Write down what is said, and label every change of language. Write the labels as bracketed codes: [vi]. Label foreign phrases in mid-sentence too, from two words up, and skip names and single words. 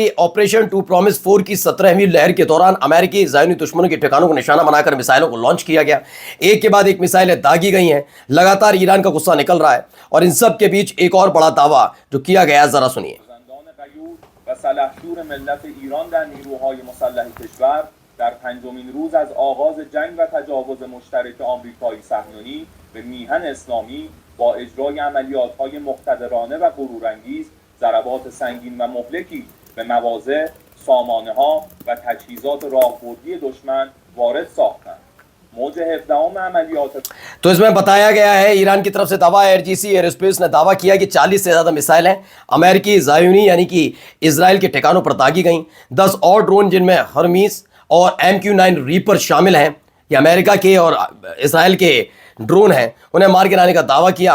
[hi] ऑपरेशन टू प्रॉमिस 4 की 17वीं लहर के दौरान अमेरिकी ज़ायनी दुश्मनों के ठिकानों को निशाना बनाकर मिसाइलों को लॉन्च किया गया। एक के बाद एक मिसाइलें दागी गई हैं। लगातार ईरान का गुस्सा निकल रहा है, और इन सब के बीच एक और बड़ा दावा जो किया गया, जरा सुनिए। [fa] در پنجمین روز از آغاز جنگ و تجاوز مشترک آمریکایی صهیونی به میهن اسلامی با اجرای عملیات‌های مقتدرانه و غرورانگیز ضربات سنگین و مهلکی به مواضع، سامانه‌ها و تجهیزات راهبردی دشمن وارد ساختند. موج 17 عملیات [hi] तो इसमें बताया गया है, ईरान की तरफ से दावा है, एयरजीसी एयरोस्पेस ने दावा किया कि 40 से ज़्यादा मिसाइलें अमेरिकी ज़ायोनी यानी कि इजराइल के ठिकानों पर दागी गईं। 10 और ड्रोन जिनमें हर्मीस और MQ-9 रीपर शामिल हैं, ये अमेरिका के और इसराइल के ड्रोन हैं, उन्हें मार गिराने का दावा किया।